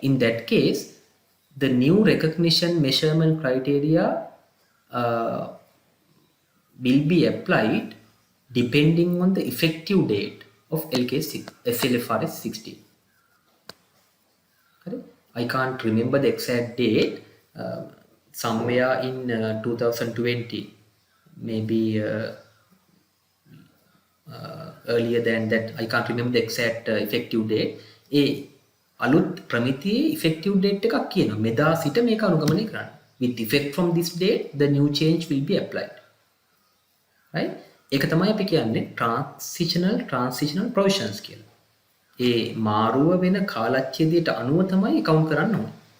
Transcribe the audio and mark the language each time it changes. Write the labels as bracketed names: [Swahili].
[English] In that case, the new recognition measurement criteria uh, will be applied depending on the effective date of SLFR 16. Correct? I can't remember the exact date. Somewhere in 2020, maybe earlier than that. I can't remember the exact effective date. [Sinhala] ඒ අලුත් ප්‍රමිතියේ effective date එකක් කියනවා. මෙදා සිට මේක අනුගමනය කරන්න. [English] With effect from this date, the new change will be applied. Right? [Sinhala] ඒක තමයි අපි කියන්නේ transitional provisions කියලා. ඒ මාරුව වෙන කාලච්ඡේදයට අනුව තමයි account කරන්න ඕනේ.